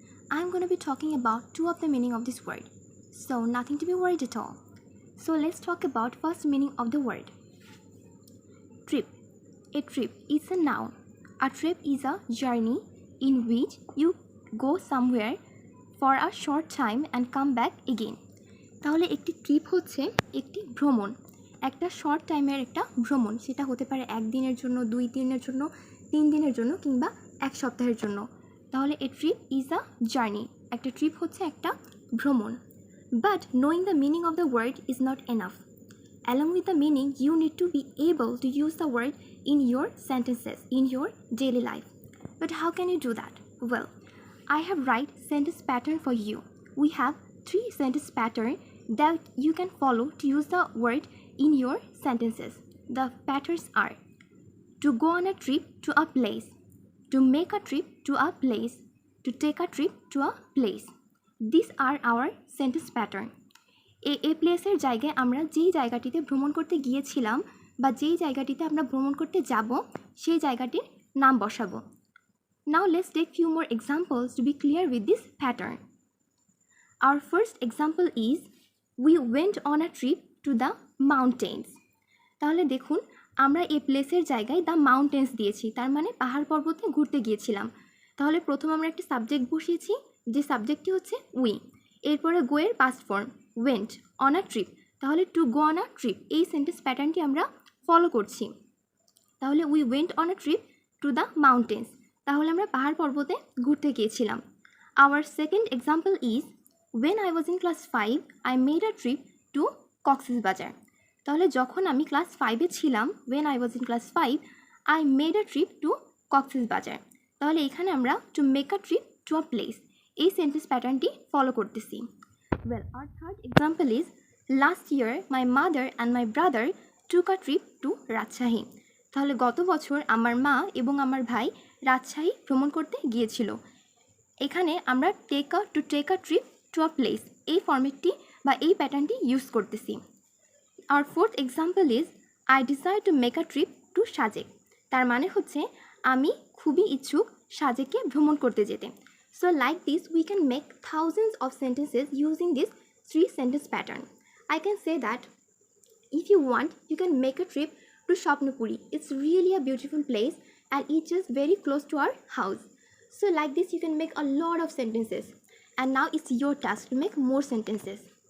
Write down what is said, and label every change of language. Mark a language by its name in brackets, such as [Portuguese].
[English] I'm going to be talking about two of the meaning of this word, so nothing to be worried at all. So let's talk about first meaning of the word. Trip. A trip is a noun. A trip is a journey in which you go somewhere for a short time and come back again. [Bangla] তাহলে একটি trip হচ্ছে একটি ভ্রমণ, একটা short টাইমের একটা ভ্রমণ। সেটা হতে পারে একদিনের জন্য, 2 দিনের জন্য, 3 দিনের জন্য কিংবা এক সপ্তাহের জন্য। তাহলে [English] a trip is a journey, [Bangla] একটা ট্রিপ হচ্ছে একটা ভ্রমণ। [English] But knowing the meaning of the word is not enough. Along with the meaning, you need to be able to use the word in your sentences, in your daily life. But how can you do that? Well, I have write sentence pattern for you. We have 3 sentence pattern that you can follow to use the word in your sentences. The patterns are: to go on a trip to a place, to make a trip to a place, to take a trip to a place. These are our sentence pattern. [Bangla] এই প্লেসের জায়গায় আমরা যেই জায়গাটিতে ভ্রমণ করতে গিয়েছিলাম বা যেই জায়গাটিতে আমরা ভ্রমণ করতে যাব সেই জায়গাটির নাম বসাবো। [English] Now let's take few more examples to be clear with this pattern. Our first example is we went on a trip to the mountains. [Bangla] তাহলে দেখুন আমরা এই প্লেসের জায়গায় দ্য মাউন্টেন্স দিয়েছি, তার মানে পাহাড় পর্বতে ঘুরতে গিয়েছিলাম। তাহলে প্রথম আমরা একটি সাবজেক্ট বসিয়েছি, যে সাবজেক্টটি হচ্ছে উই। এরপরে গো এর past form went on a trip, তাহলে to go on a trip এই সেন্টেন্স প্যাটার্নটি আমরা ফলো করছি। তাহলে [English] we went on a trip to the mountains, [Bangla] তাহলে আমরা পাহাড় পর্বতে ঘুরতে গিয়েছিলাম। [English] Our second example is when I was in class 5 I made a trip to Cox's Bazar. [Bangla] তাহলে যখন আমি ক্লাস 5-এ ছিলাম, [English] when I was in class 5 I made a trip to Cox's Bazar, [Bangla] তাহলে এখানে আমরা to make a trip to a place এই sentence প্যাটার্নটি follow করতেছি। [English] Well, our third example is last year my mother and my brother took a trip to Rajshahi. [Bangla] তাহলে গত বছর আমার মা এবং আমার ভাই রাজশাহী ভ্রমণ করতে গিয়েছিল। এখানে আমরা take a trip to a place এই ফরম্যাটটি বা এই প্যাটার্নটি ইউজ করতেছি। [English] Our fourth example is I desire to make a trip to Sajek. [Bangla] তার মানে হচ্ছে আমি খুবই ইচ্ছুক সাজেকে ভ্রমণ করতে যেতে। [English] So like this, we can make thousands of sentences using this 3 sentence pattern. I can say that if you want, you can make a trip to Shopnapuri. It's really a beautiful place and it's just very close to our house. So like this, you can make a lot of sentences. And now it's your task to make more sentences.